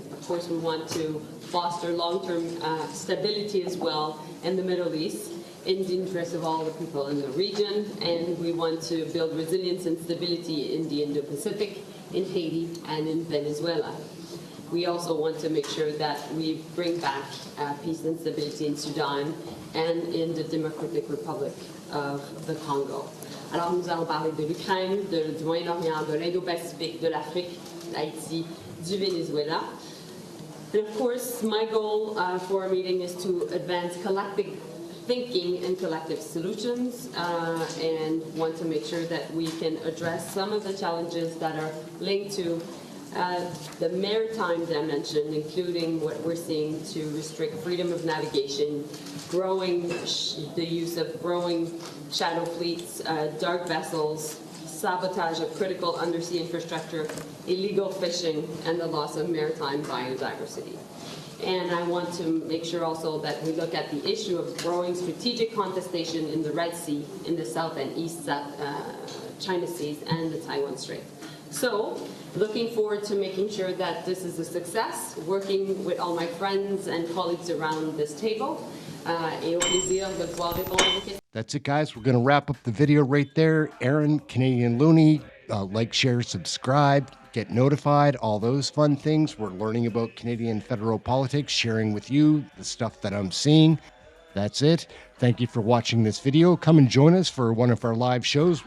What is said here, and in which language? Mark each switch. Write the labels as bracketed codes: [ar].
[en] Of course, we want to foster long-term stability as well in the Middle East in the interest of all the people in the region, and we want to build resilience and stability in the Indo-Pacific, in Haiti, and in Venezuela. We also want to make sure that we bring back peace and stability in Sudan and in the Democratic Republic of the Congo. [fr] Alors nous allons parler de l'Ukraine, du Moyen-Orient, de l'Indo-Pacifique, de l'Afrique, d'Haïti, du Venezuela. [en] And of course, my goal for our meeting is to advance collective thinking and collective solutions, and want to make sure that we can address some of the challenges that are linked to the maritime dimension, including what we're seeing to restrict freedom of navigation, growing the use of growing shadow fleets, dark vessels, sabotage of critical undersea infrastructure, illegal fishing, and the loss of maritime biodiversity. And I want to make sure also that we look at the issue of growing strategic contestation in the Red Sea, in the South and East China Seas, and the Taiwan Strait. So, looking forward to making sure that this is a success, working with all my friends and colleagues around this table. [fr] Et au plaisir de pouvoir répondre à vos questions. [en] That's it, guys. We're going to wrap up the video right there. Ehren, Canadian Looney, like, share, subscribe, get notified, all those fun things. We're learning about Canadian federal politics, sharing with you the stuff that I'm seeing. That's it. Thank you for watching this video. Come and join us for one of our live shows.